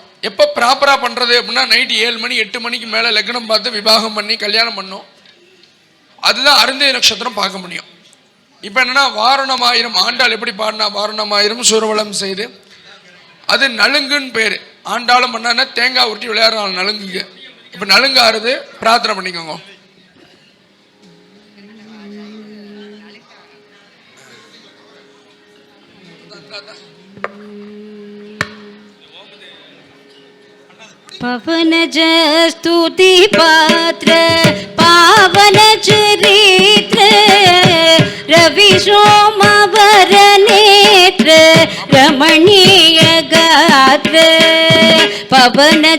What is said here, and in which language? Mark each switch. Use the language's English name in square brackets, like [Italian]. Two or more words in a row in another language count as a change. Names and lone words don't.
[Tamil] எப்போ ப்ராப்பராக பண்ணுறது அப்படின்னா, நைட்டு 7 மணி 8 மணிக்கு மேலே லக்னம் பார்த்து விவாகம் பண்ணி கல்யாணம் பண்ணோம். அதுதான் அருந்ததி நட்சத்திரம் பார்க்க முடியும். இப்போ என்னன்னா, வாரணமாயிரம் ஆண்டாள் எப்படி பாடினா, வாரணமாயிரம் சூரவளம் செய்து, அது நலுங்குன்னு பேர். ஆண்டாளும் பண்ணா தேங்காய் உருட்டி விளையாடுறாங்க நலுங்குக்கு. இப்போ நலுங்கு ஆறுது, பிரார்த்தனை பண்ணிக்கோங்க. [Sanskrit] पवनज स्तुति पात्र पावन चरित्र रवि सोमवर नेत्र रमणीय गात्र पवनज